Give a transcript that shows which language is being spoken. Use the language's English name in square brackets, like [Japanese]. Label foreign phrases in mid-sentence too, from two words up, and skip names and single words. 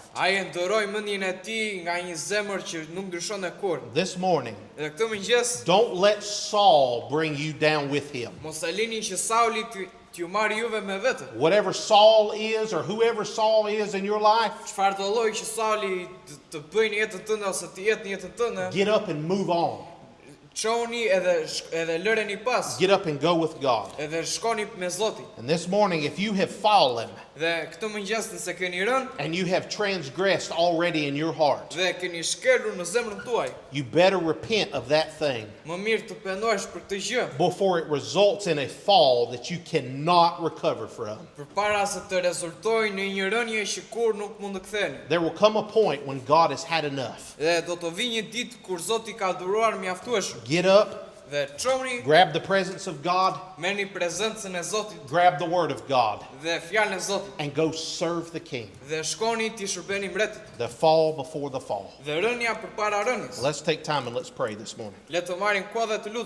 [Albanian] Ai e ndëroi mendjen e tij nga një zemër që nuk ndryshon e kurrë. [English] This morning, [Albanian] Dhe këtë mëngjes, [English] don't let Saul bring you down with him. [Albanian] mos e lini që Sauli t'ju marrë juve me vete. [English] Whatever Saul is or whoever Saul is in your life, [Albanian] Çfarë do lloj që Sauli të bëjë në jetën tënde ose të jetë në jetën tënde, [English] get up and move on. [Albanian] çoni edhe lëreni pas. [English] Get up and go with God. [Albanian] Edhe shkoni me Zotin. [English] And this morning, if you have fallen, [Albanian] Dhe këtë mëngjes nëse keni rënë [English] and you have transgressed already in your heart, [Albanian] dhe keni shkelur në zemrën tuaj, [English] you better repent of that thing [Albanian] më mirë të pendohesh për këtë gjë, [English] before it results in a fall that you cannot recover from. [Albanian] përpara se të rezultojë në një rënje që kur nuk mund të ktheheni. [English] There will come a point when God has had enough. [Albanian] Dhe do të vijë një ditë kur Zoti ka dhuruar mjaftueshëm. [English] Get up, [Albanian] Dhe çomni, [English] grab the presence of God, [Albanian] merrni prezencën e Zotit [English] grab the word of God, [Albanian] dhe fjalën e Zotit [English] and go serve the King. [Albanian] dhe shkoni ti shërbeni mbretit. [English] The fall before the fall. [Albanian] Dhe rënja përpara rënjes. [English] Let's take time and let's pray this morning. [Albanian] Le të marrim kohë dhe të lutem.